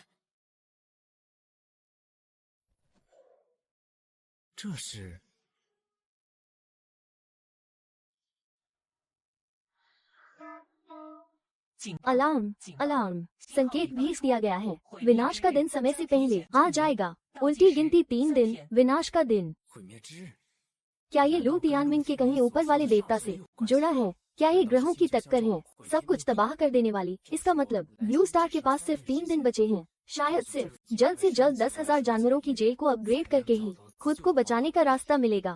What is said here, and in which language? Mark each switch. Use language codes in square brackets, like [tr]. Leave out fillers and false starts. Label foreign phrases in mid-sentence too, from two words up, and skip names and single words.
[zh] 这是 [hi] अलार्म अलार्म संकेत भेज दिया गया है। विनाश का दिन समय से पहले आ जाएगा। उल्टी गिनती 3 दिन। विनाश का दिन। [zh] 毁灭之日。 [hi] क्या ये लू तियानमिन के कहीं ऊपर वाले देवता से जुड़ा है? क्या ये ग्रहों की टक्कर है, सब कुछ तबाह कर देने वाली? इसका मतलब ब्लू स्टार के पास सिर्फ 3 दिन बचे हैं। शायद सिर्फ जल्द से जल्द 10,000 जानवरों की जेल को अपग्रेड करके ही खुद को बचाने का रास्ता मिलेगा।